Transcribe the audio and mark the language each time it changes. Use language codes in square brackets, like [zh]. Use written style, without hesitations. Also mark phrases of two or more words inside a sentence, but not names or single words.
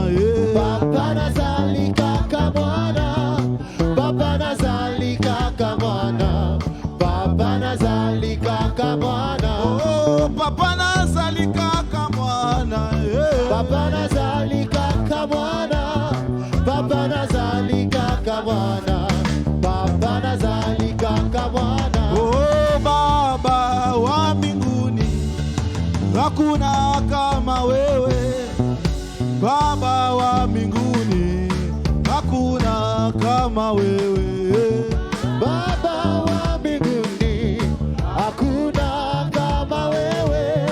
[ln] Papa nazali kaka mwana, Papa nazali kaka mwana, Papa nazali kaka mwana, oh papa nazali kaka mwana Papa nazali kaka mwana, Papa nazali kaka mwana, Papa nazali kaka mwana. [sw] oh baba wa mbinguni hakuna kama wewe, baba wa mbinguni hakuna kama wewe, Baba wa mbinguni, hakuna kama wewe.